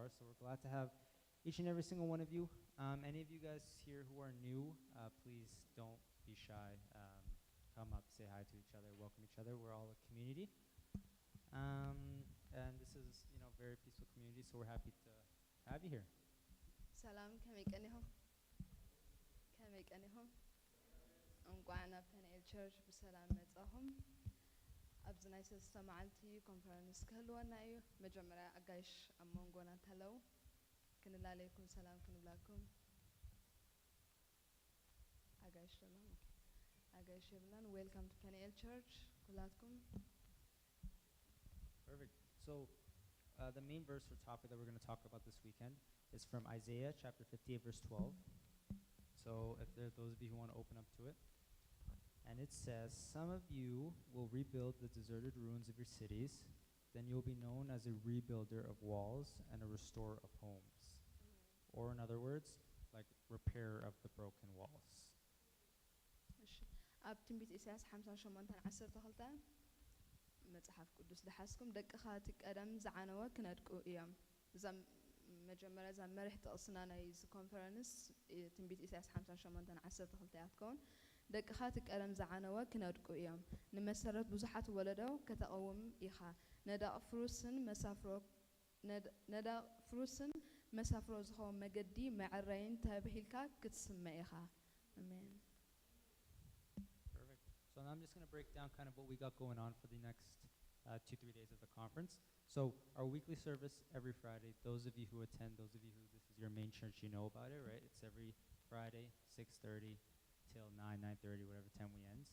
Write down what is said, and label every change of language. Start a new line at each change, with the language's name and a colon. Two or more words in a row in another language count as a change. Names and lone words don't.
English: So we're glad to have each and every single one of you. Any of you guys here who are new, please don't be shy. Come up, say hi to each other, welcome each other. We're all a community. And this is, very peaceful community, so we're happy to have you here.
Tigrinya: ሰላም ከመይ ቀኒኹም ከመይ ቀኒኹም እንኳን ናብ ፔኒኤል ቸርች ብሰላም መጻኹም ኣብዚ ናይ ሰለስተ መዓልቲ ኮንፈረንስ ክህልወና እዩ መጀመርያ ኣጋይሽ ኣብ መንጎና እንተለው ክንላለየኩም ሰላም ክንብላኩም ኣጋይሽ ደሎም ኣጋይሽ ይብለን
English: welcome to
Tigrinya: ፔኒኤል ቸርች ኩላትኩም
English: Perfect. So the main verse or topic that we're going to talk about this weekend is from Isaiah chapter 58 verse 12. So if there are those of you who want to open up to it. And it says, some of you will rebuild the deserted ruins of your cities, then you'll be known as a rebuilder of walls and a restorer of homes. Or in other words, like repairer of the broken walls.
Tigrinya: ኣብ ትንቢት ኢሳያስ 58:12 መጽሐፍ ቅዱስ ዝሓስኩም ደቅኻ እቲ ቀደም ዝዓነወ ክነድቁ እዮም እዛ መጀመርያ እዛ መሪሕ ጥቕስና ናይ ኮንፈረንስ ትንቢት ኢሳያስ 58:12 ያትከውን ደቅኻ እቲ ቀደም ዝዓነወ ክነድቁ እዮም ንመሰረት ብዙሓት ወለዶ ከተቐውም ኢኻ ነዳቕ ፍሩስን መሳፍሮ ዝኸውን መገዲ መዕረይን ተባሂልካ ክትስመ ኢኻ አሜን
English: So now I'm just going to break down kind of what we got going on for the next 2-3 days of the conference. So our weekly service every Friday, those of you who attend, those of you who this is your main church, you know about it, right? It's every Friday, 6:30 till 9:30, whatever time we end.